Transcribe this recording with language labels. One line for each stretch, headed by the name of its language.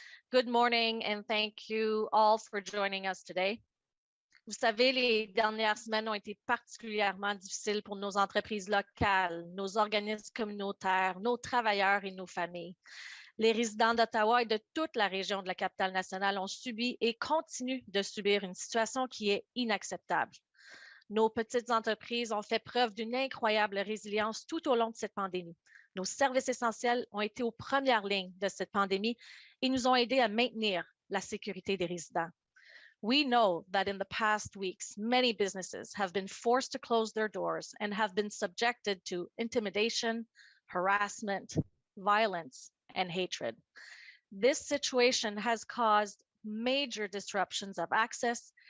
English: Good morning, and thank you all for joining us today.
French: Vous savez, les dernières semaines ont été particulièrement difficiles pour nos entreprises locales, nos organismes communautaires, nos travailleurs et nos familles. Les résidents d'Ottawa et de toute la région de la capitale nationale ont subi et continuent de subir une situation qui est inacceptable. Nos petites entreprises ont fait preuve d'une incroyable résilience tout au long de cette pandémie. Nos services essentiels ont été aux premières lignes de cette pandémie et nous ont aidés à maintenir la sécurité des résidents.
English: We know that in the past weeks, many businesses have been forced to close their doors and have been subjected to intimidation, harassment, violence, and hatred. This situation has caused major disruptions of access.